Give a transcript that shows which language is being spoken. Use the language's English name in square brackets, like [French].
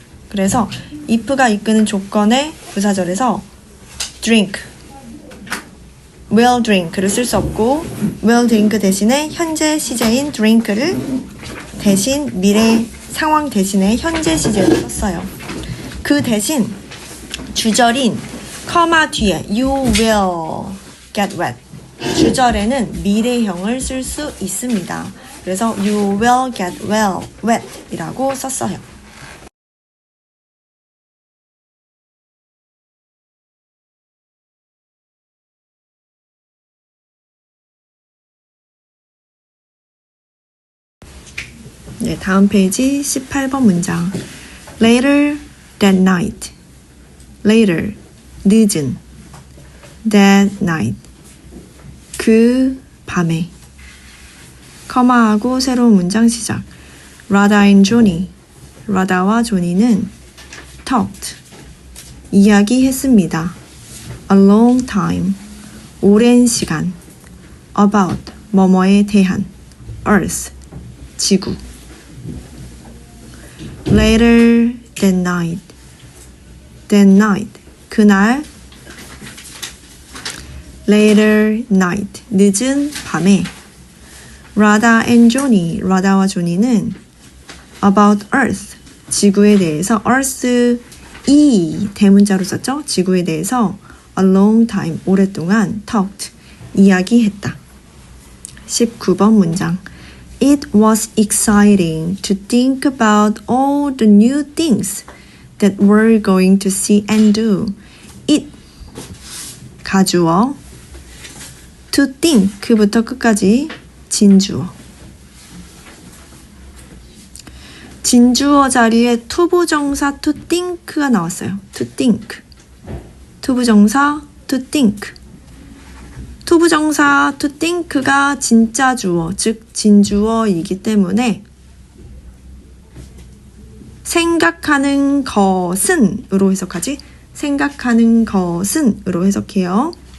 [Korean] 그래서 if가 이끄는 조건의 부사절에서 drink, will drink를 쓸 수 없고 will drink 대신에 현재 시제인 drink를 대신 미래 상황 대신에 현재 시제로 썼어요. 그 대신 주절인 커마 뒤에 [English] you will get wet, [Korean] 주절에는 미래형을 쓸 수 있습니다. 그래서 [English] you will get wet [Korean] 이라고 썼어요. 네, 다음 페이지 18번 문장. [English] Later that night. [Korean] Later, 늦은. [English] That night, [Korean] 그 밤에. 커마하고 새로운 문장 시작. [English] Radha and Johnny. [Korean] 라다와 조니는 talked, 이야기했습니다. [English] A long time, [Korean] 오랜 시간. About, 뭐뭐에 대한. Earth, 지구. [English] Later that night. That night, [Korean] 그날. [English] Later night, [Korean] 늦은 밤에. Radha and Johnny, 라다와 조니는 [English] about earth, [Korean] 지구에 대해서. earth 이 대문자로 썼죠. 지구에 대해서 [English] a long time, [Korean] 오랫동안 talked, 이야기했다. 19번 문장. [English] It was exciting to think about all the new things that we're going to see and do. [Korean] It, 가주어. [English] To think, [Korean] 그부터 끝까지 진주어. 진주어 자리에 투부정사 [English] to think [Korean] 가 나왔어요. [English] to think. [Korean] 투부정사 to think. 투부정사 [English] to think [Korean] 가 진짜 주어, 즉 진주어이기 때문에 생각하는 것은 으로 해석하지. 생각하는 것은 으로 해석해요.